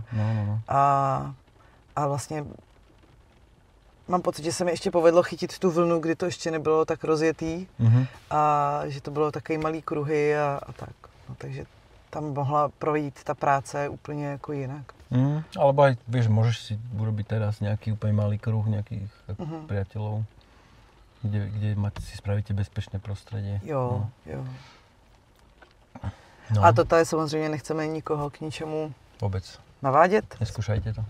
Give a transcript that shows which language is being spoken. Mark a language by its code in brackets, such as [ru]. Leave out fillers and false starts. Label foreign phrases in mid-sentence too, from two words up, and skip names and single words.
[cs] No. A vlastně mám pocit, že se mi ještě povedlo chytit tu vlnu, kdy to ještě nebylo tak rozjetý a že to bylo takový malý kruhy a tak. No, takže tam mohla projít ta práce úplně jako jinak. [sk] Alebo aj, vieš, môžeš si urobiť teraz nejaký úplne malý kruh nejakých priateľov, kde si spravíte bezpečné prostredie. [cs] Jo. No. A toto je samozřejmě, nechceme nikoho k ničemu [sk] vôbec [cs] navádět. [sk] Neskúšajte to?